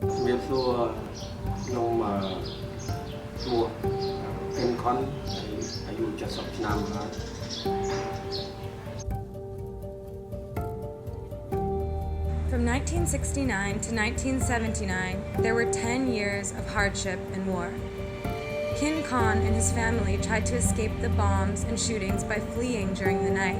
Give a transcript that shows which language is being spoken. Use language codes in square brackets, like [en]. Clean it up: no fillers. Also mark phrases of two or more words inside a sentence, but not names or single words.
[km] รียบសួរខ្ញុំឈ្មោះ Khon អាយុ70ឆ្នាំហើយ [en] From 1969 to 1979, there were 10 years of hardship and war. Khon and his family tried to escape the bombs and shootings by fleeing during the night.